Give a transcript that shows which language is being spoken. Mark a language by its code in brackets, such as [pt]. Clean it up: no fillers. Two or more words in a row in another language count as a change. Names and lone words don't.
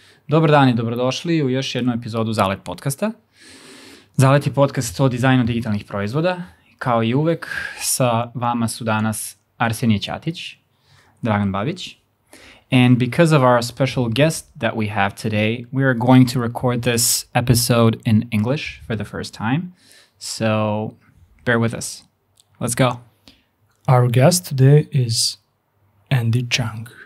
[sr] Dobar dan i dobrodošli u još jednu epizodu Zalet Podkasta. Zalet je podcast o dizajnu digitalnih proizvoda. Kao i uvek, sa vama su danas Arsenije Ćatić, Dragan Babić. [en] And because of our special guest that we have today, we are going to record this episode in English for the first time. So bear with us. Let's go. Our guest today is Andy Chung.